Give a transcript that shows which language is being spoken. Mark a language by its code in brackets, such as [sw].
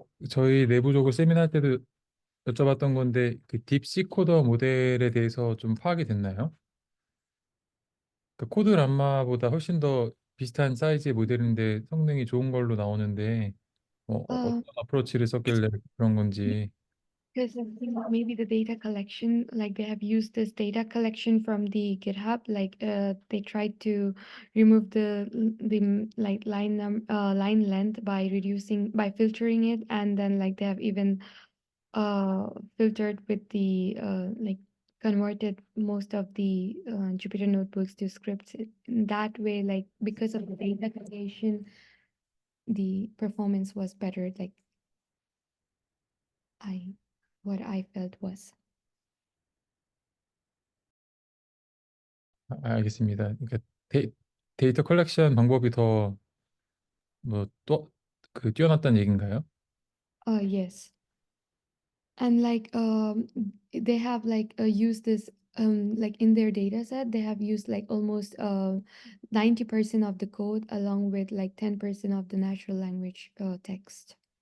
[ko] 저희 내부적으로 세미나 할 때도 여쭤봤던 건데 그 딥시 코더 모델에 대해서 좀 파악이 됐나요? 그 코드 람마보다 훨씬 더 비슷한 사이즈의 모델인데 성능이 좋은 걸로 나오는데 어떤 어프로치를 썼길래 그런 건지. [en] Because I think maybe the data collection, like they have used this data collection from the GitHub, like they tried to remove like line length by filtering it, and then like they have even filtered with the like converted most of the Jupyter notebooks to scripts. In that way, like because of the data collection, the performance was better. Like what I felt was. [ko] 알겠습니다. 그러니까 데이터 컬렉션 방법이 더 뭐 또 그 뛰어났다는 얘기인가요? [en] Yes. And like they have like used this like in their data set they have used like almost 90% of the code along with like 10% of the natural language text.